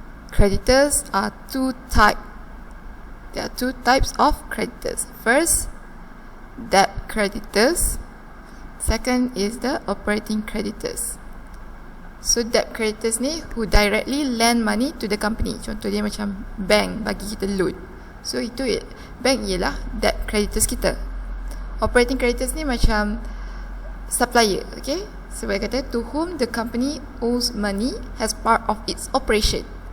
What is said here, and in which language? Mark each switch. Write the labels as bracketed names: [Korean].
[English] Creditors are there are two types of creditors. First, debt creditors. Second is the operating creditors. So debt creditors ni who directly lend money to the company. [Malay] Contoh dia macam bank bagi kita loan. So itu bank ialah debt creditors kita. Operating creditors ni macam supplier, okay? Sebab kata [English] to whom the company owes money as part of its operation.